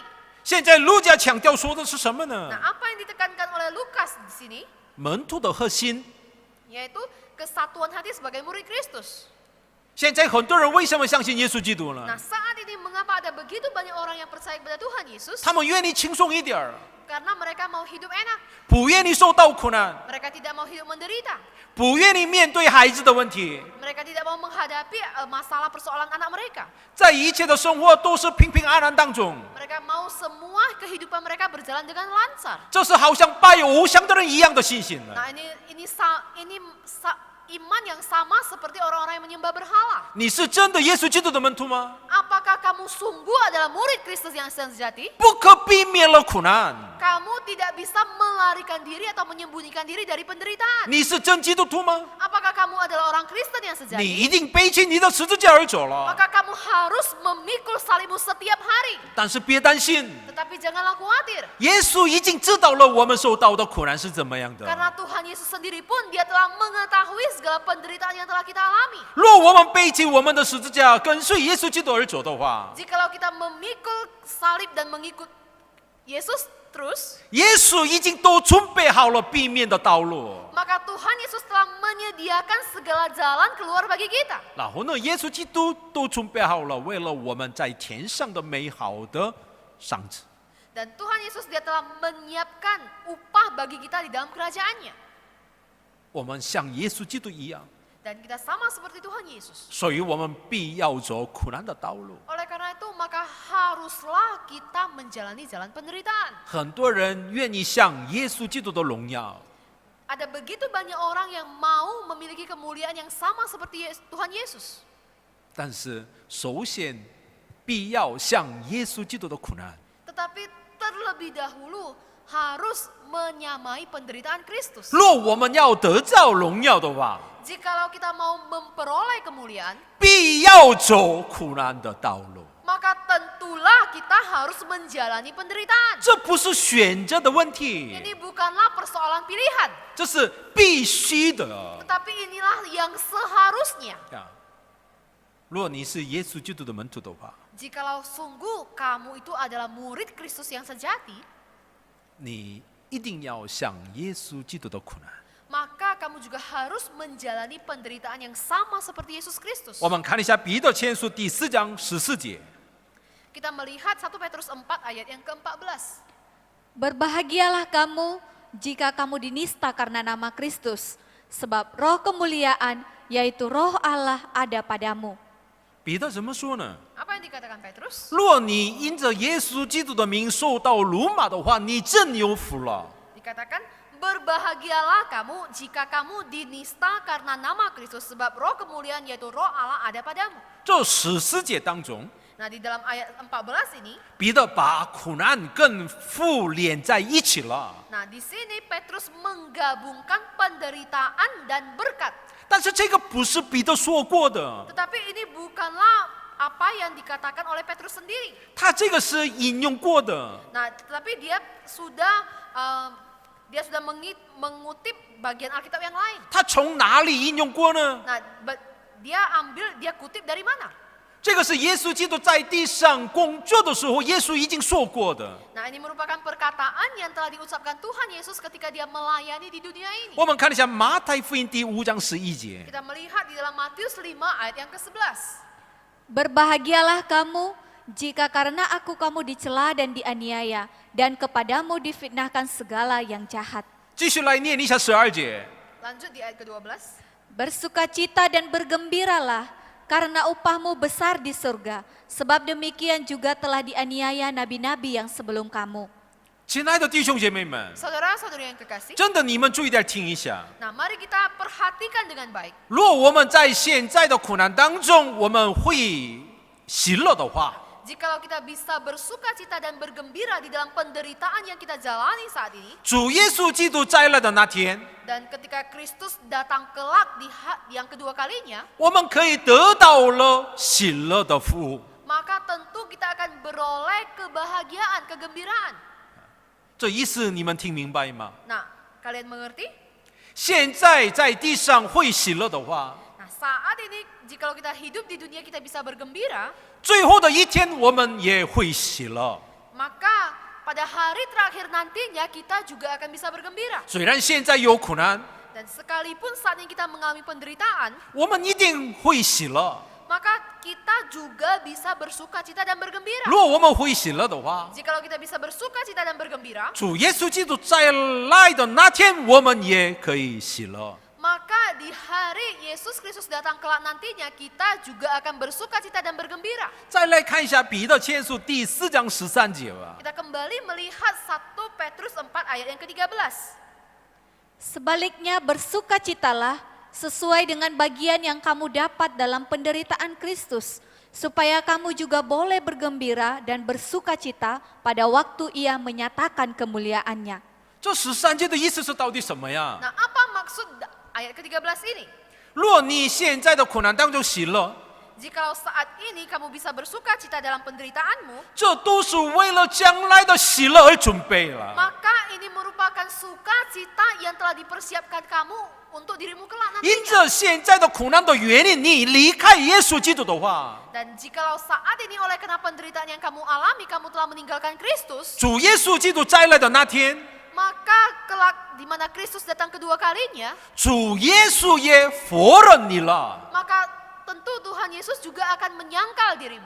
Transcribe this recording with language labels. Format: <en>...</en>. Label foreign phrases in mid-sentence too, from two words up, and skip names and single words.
<zh>现在路加强调说的是什么呢？</zh> <id>Nah, apa yang ditekankan oleh Lukas di sini?</id> <zh>门徒的核心</zh> <id>Yaitu kesatuan hati sebagai murid Kristus.</id> <zh>现在很多人为什么相信耶稣基督呢？</zh> <id>Nah, saat ini mengapa ada begitu banyak orang yang percaya kepada Tuhan Yesus?</id> <zh>他们愿意轻松一点儿，</zh> <id>Karena mereka mau hidup enak.</id> <zh>不愿意受到苦难，</zh> <id>Mereka tidak mau hidup menderita.</id> <zh>不愿意面对孩子的问题，</zh> <id>Mereka tidak mau menghadapi masalah persoalan anak mereka.</id> <zh>在一切的生活都是平平安安当中，</zh> <id>Mereka mau semua kehidupan mereka berjalan dengan lancar.</id> <zh>这是好像拜偶像的人一样的信心呢。</zh> <id>Nah, iman yang sama seperti orang-orang yang menyembah berhala.</id> <zh>你是真的耶稣基督的门徒吗？</zh> <id>Apakah kamu sungguh adalah murid Kristus yang sejati?</id> <zh>不可避免了苦难。</zh> <id>Kamu tidak bisa melarikan diri atau menyembunyikan diri dari penderitaan.</id> <zh>你是真基督徒吗？</zh> <id>Apakah kamu adalah orang Kristen yang</id> <zh>你</zh> <id>sejati?</id> <zh>一定背起你的十字架而走了。</zh> <id>Maka kamu harus memikul salibmu setiap hari.</id> <zh>但是别担心，</zh> <id>Tetapi janganlah khawatir.</id> <zh>耶稣已经知道了我们受到的苦难是怎么样的。</zh> <id>Karena Tuhan Yesus sendiri pun dia telah mengetahui segala penderitaan yang telah kita alami.</id> <zh>若我们背起我们的十字架，跟随耶稣基督而走的话，</zh> <id>Jikalau kita memikul salib dan mengikut Yesus terus,</id> <zh>耶稣已经都准备好了避免的道路。</zh> <id>maka Tuhan Yesus telah menyediakan segala jalan keluar bagi kita.</id> <zh>然后呢，耶稣基督都准备好了，为了我们在天上的美好的赏赐。</zh> <id>Dan Tuhan Yesus dia telah menyiapkan upah bagi kita di dalam kerajaannya.</id> <zh>我们像耶稣基督一样，</zh> <id>Dan kita sama seperti Tuhan Yesus.</id> <zh>所以我们必要走苦难的道路。</zh> <id>Oleh karena itu maka haruslah kita menjalani jalan penderitaan.</id> <zh>很多人愿意向耶稣基督的荣耀，</zh> <id>Ada begitu banyak orang yang mau memiliki kemuliaan yang sama seperti Tuhan Yesus.</id> <zh>但是首先必要向耶稣基督的苦难。</zh> <id>Tetapi terlebih dahulu harus menyamai penderitaan Kristus.</id> <zh>若我们要得到荣耀的话，</zh> <id>Jikalau kita mau memperoleh kemuliaan,</id> <zh>必要走苦难的道路。</zh> <id>maka tentulah kita harus menjalani penderitaan.</id> <zh>这不是选择的问题，</zh> <id>Ini bukanlah persoalan pilihan,</id> <zh>这是必须的。</zh> <id>tetapi inilah yang seharusnya.</id> <zh>若你是耶稣基督的门徒的话，</zh> <id>Jikalau sungguh kamu itu adalah murid Kristus yang sejati,</id> <zh>你一定要向耶稣基督的苦难。</zh> <id>maka kamu juga harus menjalani penderitaan yang sama seperti Yesus Kristus.</id> <zh>我们看一下彼得前书第4章14节。</zh> <id>Kita melihat 1 Petrus 4 ayat yang ke-14. Berbahagialah kamu jika kamu dinista karena nama Kristus, sebab roh kemuliaan, yaitu roh Allah ada padamu.</id> <zh>彼得怎么说呢？</zh> <id>Apa yang dikatakan Petrus?</id> <zh>若你因着耶稣基督的名受到辱骂的话，你真有福了。</zh> <id>Dikatakan, berbahagialah kamu jika kamu dinista karena nama Kristus, sebab roh kemuliaan yaitu roh Allah ada padamu.</id> <zh>这14节当中，</zh> <id>Nah, di dalam ayat 14 ini,</id> <zh>彼得把苦难跟福连在一起了。</zh> <id>nah di sini Petrus menggabungkan penderitaan dan berkat.</id> <zh>但是这个不是彼得说过的，</zh> <id>Tetapi ini bukanlah apa yang dikatakan oleh Petrus sendiri.</id> <zh>他这个是引用过的。</zh> <id>Nah, tetapi dia sudah mengutip bagian Alkitab yang lain.</id> <zh>他从哪里引用过呢？</zh> <id>Nah, dia kutip dari mana?</id> <zh>这个是耶稣基督在地上工作的时候，耶稣已经说过的。</zh> <id>Nah, ini merupakan perkataan yang telah diucapkan Tuhan Yesus ketika dia melayani di dunia ini.</id> <zh>我们看一下马太福音第5章11节。</zh> <id>Kita melihat di dalam Matius 5 ayat yang ke-11. Berbahagialah kamu jika karena aku kamu dicela dan dianiaya, dan kepadamu difitnahkan segala yang jahat.</id> <zh>继续来念一下12节。</zh> <id>Lanjut di ayat ke-12. Bersukacita dan bergembiralah, karena upahmu besar di surga, sebab demikian juga telah dianiaya nabi-nabi yang sebelum kamu.</id> <zh>亲爱的弟兄姐妹们，</zh> <id>Saudara-saudari yang kekasih.</id> <zh>真的你们注意点听一下。</zh> <id>Nah, mari kita perhatikan dengan baik.</id> <zh>若我们在现在的苦难当中，我们会喜乐的话，</zh> <id>Jikalau kita bisa bersukacita dan bergembira di dalam penderitaan yang kita jalani saat ini,</id> <zh>主耶稣基督再来的那天，</zh> <id>dan ketika Kristus datang kelak di yang kedua kalinya,</id> <zh>我们可以得到了喜乐的福。</zh> <id>maka tentu kita akan beroleh kebahagiaan, kegembiraan.</id> <zh>这意思你们听明白吗？</zh> <id>Nah, kalian mengerti?</id> <zh>现在在地上会喜乐的话，</zh> <id>Nah, saat ini jikalau kita hidup di dunia kita bisa bergembira,</id> <zh>最后的一天我们也会喜乐。</zh> <id>maka pada hari terakhir nantinya kita juga akan bisa bergembira.</id> <zh>虽然现在有苦难，</zh> <id>Dan sekalipun saat ini kita mengalami penderitaan,</id> <zh>我们一定会喜乐。</zh> <id>maka kita juga bisa bersuka cita dan bergembira.</id> <zh>如果我们会喜乐的话，</zh> <id>Jikalau kita bisa bersuka cita dan bergembira,</id> <zh>主耶稣基督再来的那天，我们也可以喜乐。</zh> <id>maka di hari Yesus Kristus datang kelak nantinya, kita juga akan bersuka cita dan bergembira.</id> <zh>再来看一下彼得前书第4章13节吧。</zh> <id>Kita kembali melihat 1 Petrus 4 ayat yang ke-13. Sebaliknya bersukacitalah sesuai dengan bagian yang kamu dapat dalam penderitaan Kristus, supaya kamu juga boleh bergembira dan bersukacita pada waktu Ia menyatakan kemuliaannya.</id> <zh>这13节的意思是到底什么呀？</zh> <id>Nah, apa maksud ayat ke-13 ini?</id> <zh>若你现在的苦难当中喜乐，</zh> <id>Jikalau saat ini kamu bisa bersuka cita dalam penderitaanmu,</id> <zh>这都是为了将来的喜乐而准备了。</zh> <id>maka ini merupakan sukacita yang telah dipersiapkan kamu untuk dirimu kelak</id> <zh>因</zh> <id>nantinya.</id> <zh>着现在的苦难的原因，你离开耶稣基督的话，</zh> <id>Dan jikalau saat ini oleh karena penderitaan yang kamu alami, kamu telah meninggalkan Kristus,</id> <zh>主耶稣基督再来的那天，</zh> <id>maka kelak di mana Kristus datang kedua kalinya,</id> <zh>主耶稣也否认你了。</zh> <id>maka tentu Tuhan Yesus juga akan menyangkal dirimu.</id>